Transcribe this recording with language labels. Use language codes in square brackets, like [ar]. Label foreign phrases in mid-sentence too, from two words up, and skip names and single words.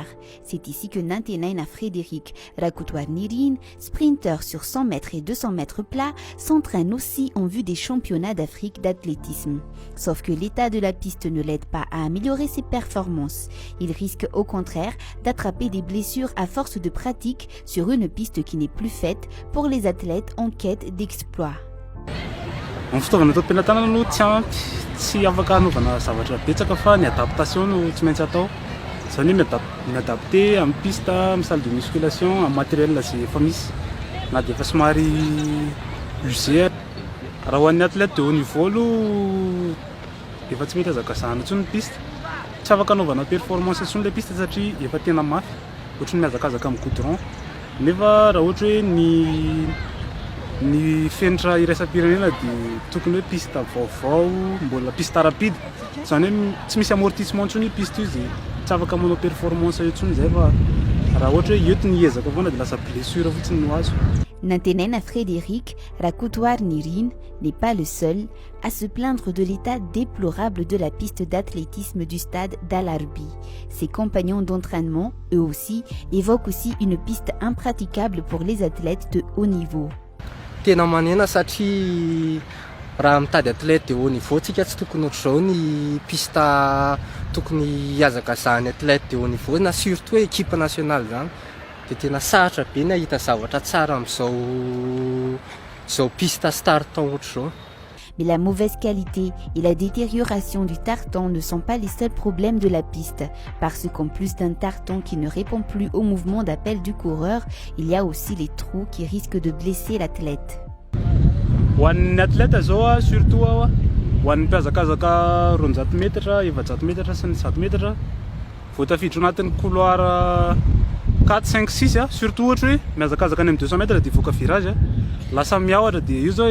[fr] C'est ici que Nantenaina Frédéric Rakoutoir Nirin, sprinter sur 100 mètres et 200 mètres plats, s'entraîne aussi en vue des championnats d'Afrique d'athlétisme. Sauf que l'état de la piste ne l'aide pas à améliorer ses performances. Il risque au contraire d'attraper des blessures à force de pratique sur une piste qui n'est plus faite pour les athlètes en quête d'exploit. [mg] Ny fitaovana atao am-pianarana aloha tsy ampy, tsy afaka hanaovana zavatra betsaka fa ny adaptation no tsy maintsy atao. Zany hoe miadapter amin'ny piste, amin'ny [fr] salle de musculation, [mg] amin'ny matériel zay efa misy. Na dia efa somary usé. Raha ho an'ny [fr] athlète de haut niveau [mg] aloha efa tsy mety hazakazahana intsony ny piste. Tsy afaka hanaovana performance intsony ilay piste satria efa tena mafy. Ohatran'ny mihazakazaka amin'ny goudron. Nefa raha ohatra hoe ny fenitra iraisam-pirenena dia tokony hoe piste vaovao, mbola [fr] piste rapide. [mg] Zany hoe tsy misy amortissement intsony piste io zay tsy afaka manao performance intsony zay fa raha ohatra hoe ento ny ezaka foana dia lasa blessure fotsiny no azo. [fr] Nantenaina Frédéric Rakoutoir Nirin n'est pas le seul à se plaindre de l'état déplorable de la piste d'athlétisme du stade d'Al-Arbi. Ses compagnons d'entraînement, eux aussi, évoquent aussi une piste impraticable pour les athlètes de haut niveau. [mg] Tena manena satria raha mitady [fr] athlète de haut niveau [mg] tsika tsy tokony ohatr'izao ny piste tokony hiazakazahany [fr] athlète de haut niveau [mg] na surtout hoe [fr] équipe nationale [mg] zany. Dia tena sarotra be ny ahita zavatra tsara amin'izao [fr] piste startant [mg] ohatr'izao. [fr] Mais la mauvaise qualité et la détérioration du tartan ne sont pas les seuls problèmes de la piste, parce qu'en plus d'un tartan qui ne répond plus au mouvement d'appel du coureur, il y a aussi les trous qui risquent de blesser l'athlète. [mg] Ho an'ny athlète zao surtout ho an'ny mpiazakazaka 200 metatra, 700 metatra sy ny 100 metatra, vao tafiditra anatin'ny couloir 4, 5, 6 surtout ohatra hoe mihazakazaka any amin'ny 200 mètres dia voaka virage lasa miahatra dia io zao